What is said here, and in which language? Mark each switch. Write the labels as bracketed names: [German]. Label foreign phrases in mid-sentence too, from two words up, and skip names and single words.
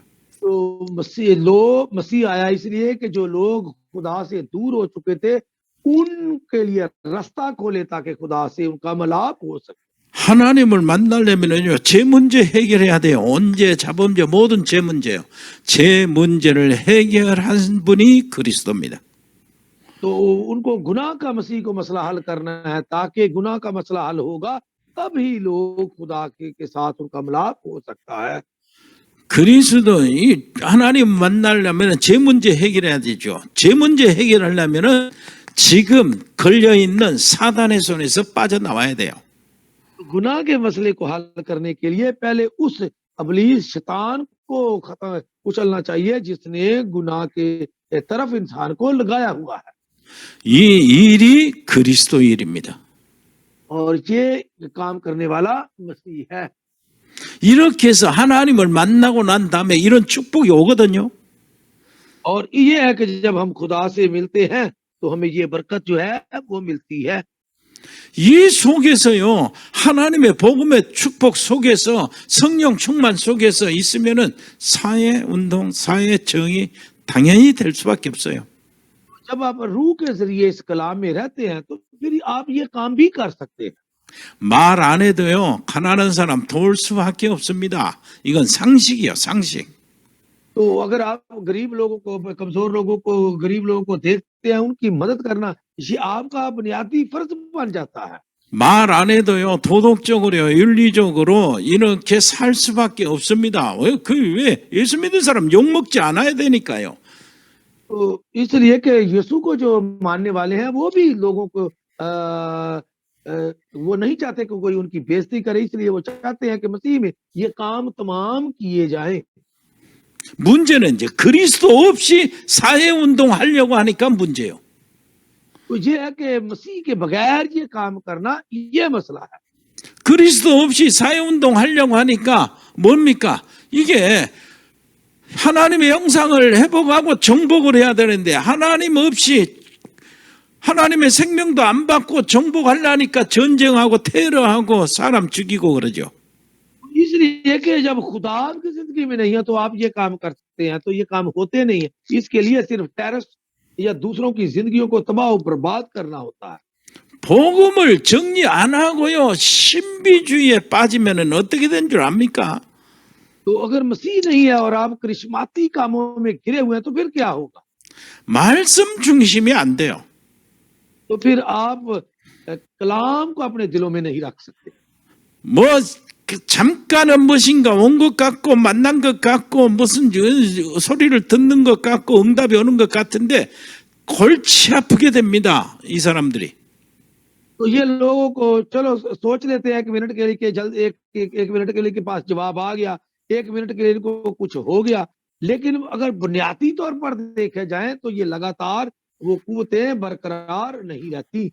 [Urdu] تو مسیح آیا اس لیے کہ جو لوگ خدا سے دور ہو چکے تھے ان کے لیے راستہ کھولے تاکہ خدا سے ان کا ملاپ ہو سکے. [Korean] 하나님을 만나려면요, 제 문제 해결해야 돼요. 언제, 자범죄, 모든 제 문제요. 제 문제를 해결한 분이 그리스도입니다. [Urdu] تو ان کو گناہ کا مسیح کو مسئلہ حل کرنا ہے، تاکہ گناہ کا مسئلہ حل ہوگا تبھی لوگ خدا کے ساتھ ان کا ملاپ ہو سکتا ہے. [Korean] 그리스도 이 하나님 만나려면 제 문제 해결해야 되죠. 제 문제 해결하려면은 지금 걸려 있는 사단의 손에서 빠져나와야 돼요. [Urdu] گناہ کے مسئلے کو حل کرنے کے لیے پہلے اس ابلیس شیطان کو کچلنا چاہیے جس نے گناہ کے طرف انسان کو لگایا ہوا ہے. [Korean] 이 일이 그리스도 일입니다. [Urdu] اور یہ کام کرنے والا مسیح ہے. [Korean] 이렇게 해서 하나님을 만나고 난 다음에 이런 축복이 오거든요. [Urdu] اور یہ ہے کہ جب ہم خدا سے ملتے ہیں تو ہمیں یہ برکت جو ہے وہ ملتی ہے. [Korean] 이 속에서요, 하나님의 복음의 축복 속에서 성령 충만 속에서 있으면은 사회 운동, 사회 정의 당연히 될 수밖에 없어요. [Urdu] جب آپ روح کے ذریعے اس کلام میں رہتے ہیں تو پھر آپ یہ کام بھی کر سکتے ہیں. [Korean] 말 안 해도요, 가난한 사람 도울 수밖에 없습니다. 이건 상식이요, 상식. [Urdu] تو اگر آپ غریب لوگوں کو، کمزور لوگوں کو، غریب لوگوں کو دیکھتے ہیں، ان کی مدد کرنا یہ آپ کا بنیادی فرض بن جاتا ہے. [Korean] 말 안 해도요, 도덕적으로, 윤리적으로 이렇게 살 수밖에 없습니다. 왜 예수 믿는 사람 욕 먹지 않아야 되니까요. [Urdu] تو اس لیے کہ یسوع کو جو ماننے والے ہیں وہ بھی لوگوں کو وہ نہیں چاہتے کہ کوئی ان کی بے عزتی کرے، اس لیے وہ چاہتے ہیں کہ مسیح میں یہ کام تمام کیے جائیں. [Korean] 문제는 이제 그리스도 없이 사회 운동 하려고 하니까 문제예요. [Urdu] تو یہ ہے کہ مسیح کے بغیر یہ کام کرنا یہ مسئلہ ہے. [Korean] 그리스도 없이 사회운동 하려고 하니까 뭡니까? 이게 하나님의 형상을 회복하고 정복을 해야 되는데 하나님 없이 하나님의 생명도 안 받고 정복하려니까 전쟁하고 테러하고 사람 죽이고 그러죠. [Urdu] اس لیے کہ جب خدا کی زندگی میں نہیں ہے تو آپ یہ کام کرتے ہیں تو یہ کام ہوتے نہیں ہے. اس کے لیے صرف ٹیررسٹ یا دوسروں کی زندگیوں کو تباہ اور برباد کرنا ہوتا ہے. [Korean] 복음을 정리 안 하고요 신비주의에 빠지면은 어떻게 된 줄 압니까? [Urdu] تو اگر مسیح نہیں ہے اور آپ کرشماتی کاموں میں گھرے ہوئے ہیں تو پھر کیا ہوگا? [Korean] 말씀 중심이 안 돼요. [Urdu] تو پھر آپ کلام کو اپنے دلوں میں نہیں رکھ سکتے. [Korean] 뭐 잠깐은 무엇인가 온 것 같고 만난 것 같고 무슨 소리를 듣는 것 같고 응답이 오는 것 같은데 골치 아프게 됩니다. 이 사람들이. [Urdu] تو یہ لوگوں کو چلو سوچ لیتے ہیں 1 منٹ کے لیے کہ جلد ایک منٹ کے لیے کے پاس جواب آ گیا، 1 منٹ کے لیے ان کو کچھ ہو گیا، لیکن اگر بنیادی طور پر دیکھے جائے تو یہ لگاتار وہ قوتیں برقرار نہیں رہتی.